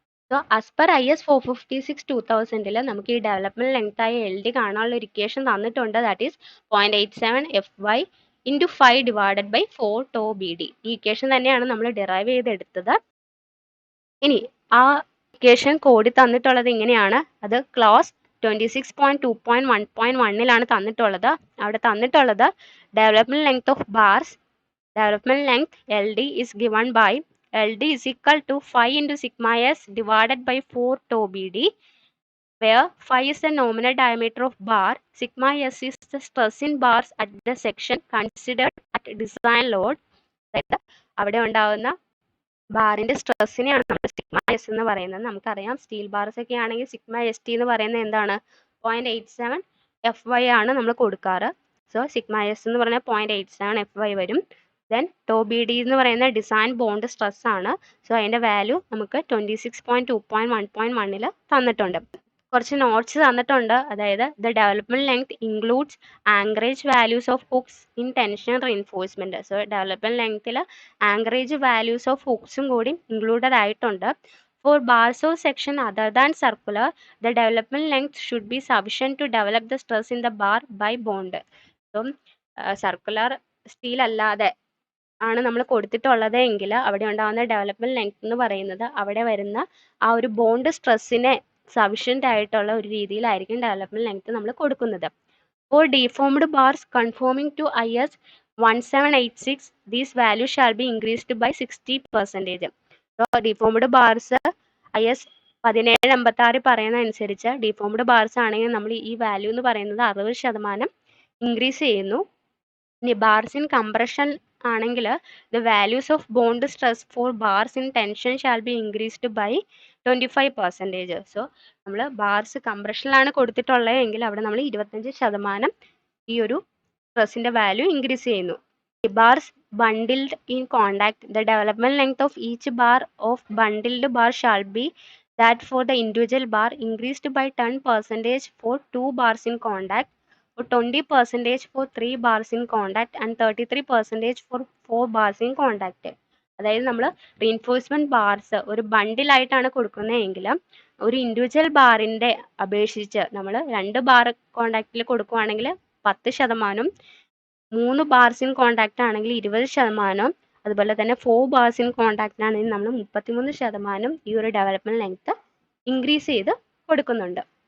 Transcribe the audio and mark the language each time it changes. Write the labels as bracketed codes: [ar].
[ml] So as per IS 456/2000 നമുക്ക് ഈ development length ആയ LD കാണാനുള്ള ഒരു ഇക്വേഷൻ തന്നിട്ടുണ്ട്. [en] That is 0.87 FY × 5 divided by 4 tau BD. [ml] ഈ ഇക്വേഷൻ തന്നെയാണ് നമ്മൾ ഡിറൈവ് ചെയ്തെടുത്തത്. ഇനി ആ ഇക്വേഷൻ കോഡ് തന്നിട്ടുള്ളത് ഇങ്ങനെയാണ്. അത് ക്ലോസ് 26.2.1.1 തന്നിട്ടുള്ളത്. അവിടെ തന്നിട്ടുള്ളത് [en] Development length of bars, development length LD is given by LD is equal to 5 × sigma s divided by 4 tau BD, where 5 is the nominal diameter of bar, sigma s is the stress in bars at the section considered at design load. [ml] അതായത് അവിടെ ഉണ്ടാകുന്ന ബാറിന്റെ സ്ട്രെസ്സിനെയാണ് നമ്മൾ sigma S എന്ന് പറയുന്നത്. നമുക്കറിയാം steel bars ഒക്കെ ആണെങ്കിൽ സിഗ്മ ST എന്ന് പറയുന്നത് എന്താണ്, 0.87 FY ആണ് നമ്മൾ കൊടുക്കാറ്. സോ സിഗ്മ എസ് എന്ന് പറഞ്ഞാൽ 0.87 FY വരും. ദെൻ ടോ BD എന്ന് പറയുന്ന ഡിസൈൻ ബോണ്ട് സ്ട്രെസ് ആണ്. സോ അതിന്റെ വാല്യൂ നമുക്ക് 26.2.1.1 തന്നിട്ടുണ്ട്. കുറച്ച് നോട്ട്സ് തന്നിട്ടുണ്ട്. അതായത് [en] The development length includes anchorage values of hooks in tension reinforcement. [ml] So development ലെങ്ത്തിൽ ആങ്കറേജ് വാല്യൂസ് ഓഫ് ഹുക്സും കൂടി ഇൻക്ലൂഡഡ് ആയിട്ടുണ്ട്. [en] For bars of section other than circular, the development length should be sufficient to develop the stress in the bar by bond. [ml] So circular steel അല്ലാതെ ആണ് നമ്മൾ കൊടുത്തിട്ടുള്ളത് എങ്കിൽ അവിടെ ഉണ്ടാകുന്ന ഡെവലപ്മെന്റ് ലെങ്ത് എന്ന് പറയുന്നത് അവിടെ വരുന്ന ആ ഒരു ബോണ്ട് സ്ട്രെസ്സിനെ സഫിഷ്യൻ്റ് ആയിട്ടുള്ള ഒരു രീതിയിലായിരിക്കും ഡെവലപ്മെന്റ് ലെങ്ത് നമ്മൾ കൊടുക്കുന്നത്. [en] For deformed bars conforming to IS 1786, these values shall be increased by 60%. [ml] So deformed bars IS 1786 പറയുന്ന അനുസരിച്ച് deformed bars ആണെങ്കിൽ നമ്മൾ ഈ വാല്യൂ എന്ന് പറയുന്നത് 60% ഇൻക്രീസ് ചെയ്യുന്നു. ഇനി [en] Bars in compression ആണെങ്കിൽ the values of bond stress for bars in tension shall be increased by 25%. [ml] So നമ്മൾ ബാർസ് കംപ്രഷനിലാണ് കൊടുത്തിട്ടുള്ളത് എങ്കിൽ അവിടെ നമ്മൾ 25% ഈ ഒരു സ്ട്രെസ്സിന്റെ വാല്യൂ ഇൻക്രീസ് ചെയ്യുന്നു. [en] Bars bundled in contact, the development length of each bar of bundled bar shall be that for the individual bar increased by 10% for 2 bars in contact, or 20% for 3 bars in contact, and 33% for 4 bars in contact. [ml] അതായത് നമ്മൾ reinforcement bars ഒരു ബണ്ടിലായിട്ടാണ് കൊടുക്കുന്നതെങ്കിൽ ഒരു individual ബാറിന്റെ അപേക്ഷിച്ച് നമ്മൾ 2 bar കോണ്ടാക്റ്റിൽ കൊടുക്കുകയാണെങ്കിൽ 10%, 3 bars in contact ആണെങ്കിൽ 20%, അതുപോലെ തന്നെ 4 ബാർസ് ഇൻ കോണ്ടാക്ട് ആണെങ്കിൽ നമ്മൾ 33% ഈ ഒരു ഡെവലപ്മെന്റ് ലെങ്ത് ഇൻക്രീസ് ചെയ്ത് കൊടുക്കുന്നുണ്ട്.